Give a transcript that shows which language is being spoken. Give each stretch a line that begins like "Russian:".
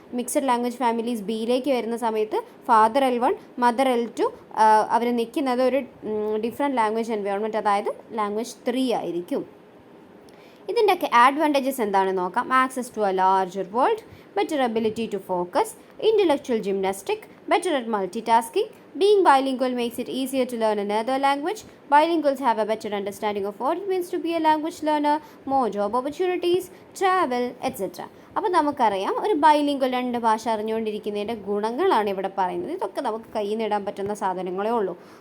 Malayalam: Mixed language families ബിയിലേക്ക് വരുന്ന സമയത്ത് father L1 mother L2, അവർ നിൽക്കുന്നത് ഒരു ഡിഫറെൻറ്റ് ലാംഗ്വേജ് എൻവയോൺമെൻറ്റ്, അതായത് ലാംഗ്വേജ് 3 ആയിരിക്കും. ഇതിൻ്റെയൊക്കെ അഡ്വാൻറ്റേജസ് എന്താണെന്ന് നോക്കാം.
English: Access to a larger world, better ability to focus, intellectual gymnastic, better at multitasking. Being bilingual makes it easier to learn another language. Bilinguals have a better understanding of what it means to be a language learner, more job opportunities, travel, etc.
Malayalam: അപ്പോൾ നമുക്കറിയാം, ഒരു bilingual 2 ഭാഷ അറിഞ്ഞുകൊണ്ടിരിക്കുന്നതിൻ്റെ ഗുണങ്ങളാണ് ഇവിടെ പറയുന്നത്. ഇതൊക്കെ നമുക്ക് കയ്യിൽ നിന്നിടാൻ പറ്റുന്ന സാധനങ്ങളേ ഉള്ളൂ.